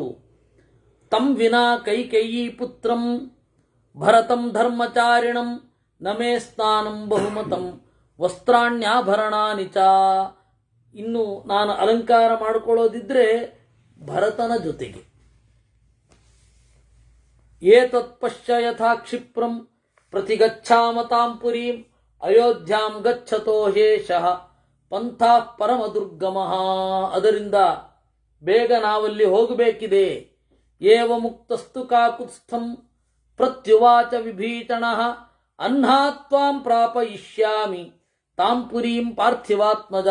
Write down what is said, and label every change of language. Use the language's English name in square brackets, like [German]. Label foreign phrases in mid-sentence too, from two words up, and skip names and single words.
[Sanskrit] ತಂ ವಿನಾ ಕೈಕೇಯಿ ಪುತ್ರಂ ಭರತಂ ಧರ್ಮಚಾರಿಣಂ ನಮೇ ಸ್ನಾನಂ ಬಹುಮತಂ ವಸ್ತ್ರಾಣ್ಯಾಭರಣಾನಿ ಚ. [Kannada] ಇನ್ನು ನಾನು ಅಲಂಕಾರ ಮಾಡಿಕೊಳ್ಳೋದಿದ್ರೆ ಭರತನ ಜೊತೆಗೆ. [Sanskrit] ಏತತ್ ಪಶ್ಯ ಯಥಾ ಕ್ಷಿಪ್ರಂ ಪ್ರತಿಗಚ್ಛಾಮ ತಾಂ ಪುರೀಂ ಅಯೋಧ್ಯಾಂ ಗಚ್ಚತೋ ಹೇಷಃ ಪಂಥಃ ಪರಮ ದುರ್ಗಮಃ. [Kannada] ಅದರಿಂದ ಬೇಗ ನಾವಲ್ಲಿ ಹೋಗಬೇಕಿದೆ. [Sanskrit] ಏವ ಮುಕ್ತಸ್ತು ಕಾಕುತ್ಸ್ಥಂ ಪ್ರತ್ಯುವಾಚ ವಿಭೀಷಣಃ ಅಹ್ನಾತ್ವಾಂ ಪ್ರಾಪಯಿಷ್ಯಾಮಿ ತಾಂ ಪುರೀಂ ಪಾರ್ಥಿವಾತ್ಮಜ.